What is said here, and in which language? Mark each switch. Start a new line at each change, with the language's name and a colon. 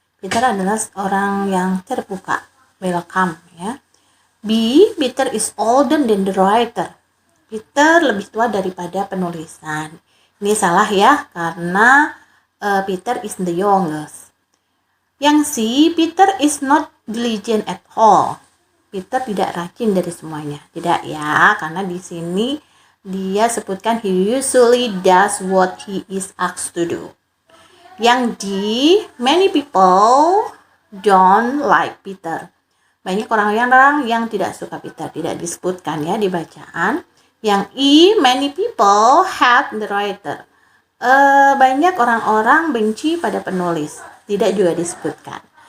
Indonesian: Peter adalah orang yang terbuka, welcome ya.
English: B, Peter is older than the writer.
Indonesian: Peter lebih tua daripada penulisan. Ini salah ya, karena
English: Peter is the youngest.
Indonesian: Yang C,
English: Peter is not diligent at all.
Indonesian: Peter tidak rajin dari semuanya. Tidak ya, karena di sini dia sebutkan
English: he usually does what he is asked to do.
Indonesian: Yang D,
English: many people don't like Peter.
Indonesian: Banyak orang-orang yang tidak suka Peter, tidak disebutkan ya di bacaan. Yang I,
English: many people hate the writer.
Indonesian: Banyak orang-orang benci pada penulis, tidak juga disebutkan.